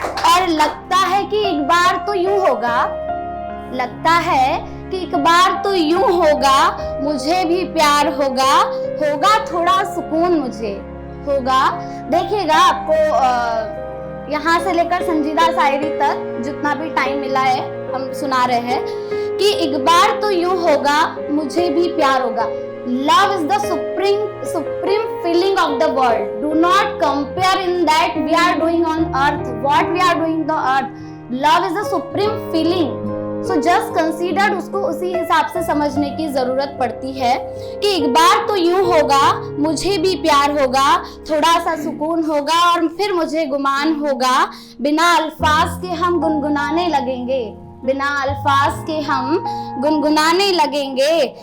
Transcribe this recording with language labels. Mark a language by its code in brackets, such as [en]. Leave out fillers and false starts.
[hi] और लगता है कि एक बार तो यूं होगा, लगता है कि एक बार तो यूं होगा, मुझे भी प्यार होगा, होगा थोड़ा सुकून मुझे होगा। देखिएगा आपको यहाँ से लेकर संजीदा शायरी तक जितना भी टाइम मिला है हम सुना रहे हैं कि एक बार तो यूं होगा, मुझे भी प्यार होगा। [en] Love is the supreme feeling of the world. Do not compare in that we are doing on earth, what we are doing the earth. Love is the supreme feeling. So just consider, [hi] उसको उसी हिसाब से समझने की जरूरत पड़ती है कि एक बार तो यूं होगा, मुझे भी प्यार होगा, थोड़ा सा सुकून होगा, और फिर मुझे गुमान होगा। बिना अल्फाज के हम गुनगुनाने लगेंगे, बिना अल्फाज के हम गुनगुनाने लगेंगे।